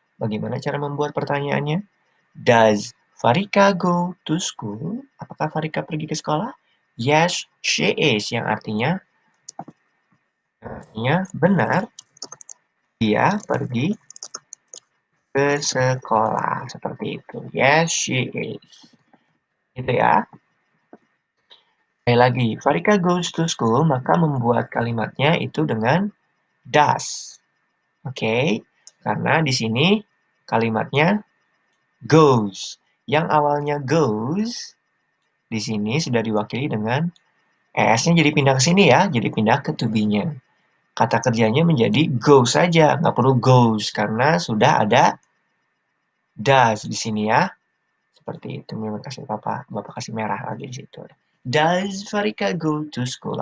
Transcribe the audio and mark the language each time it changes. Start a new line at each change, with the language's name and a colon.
Indonesian: Bagaimana cara membuat pertanyaannya?
English: Does Farika go to school?
Indonesian: Apakah Farika pergi ke sekolah?
English: Yes, she is.
Indonesian: Yang artinya benar, dia pergi ke sekolah. Seperti itu.
English: Yes, she is.
Indonesian: Gitu ya. Sekali lagi,
English: Farika goes to school,
Indonesian: maka membuat kalimatnya itu dengan does. Oke, karena di sini kalimatnya goes. Yang awalnya goes, di sini sudah diwakili dengan es-nya jadi pindah ke sini ya, jadi pindah ke to be-nya. Kata kerjanya menjadi go saja, nggak perlu goes, karena sudah ada does di sini ya. Seperti itu, terima kasih Bapak kasih merah lagi di situ.
English: Does Farika go to school?